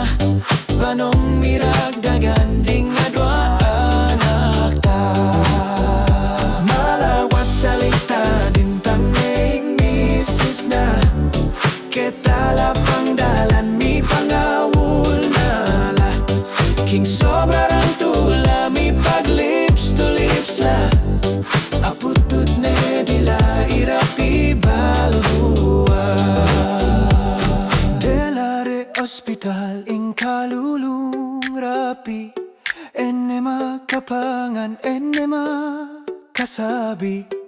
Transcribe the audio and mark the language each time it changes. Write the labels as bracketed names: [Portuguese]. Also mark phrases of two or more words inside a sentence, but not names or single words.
[Pampanga] Banong miragdagan ding adwa anak ta. Malawat salita din tanging misis na. Ketala pangdalan mi pangawul na la. King sobra rang tula mi pag [English] lips to lips [Pampanga] la. Aputut ne dila irapi balbua. Delare hospital ing kalulung rapi. Enema kapangan enema kasabi.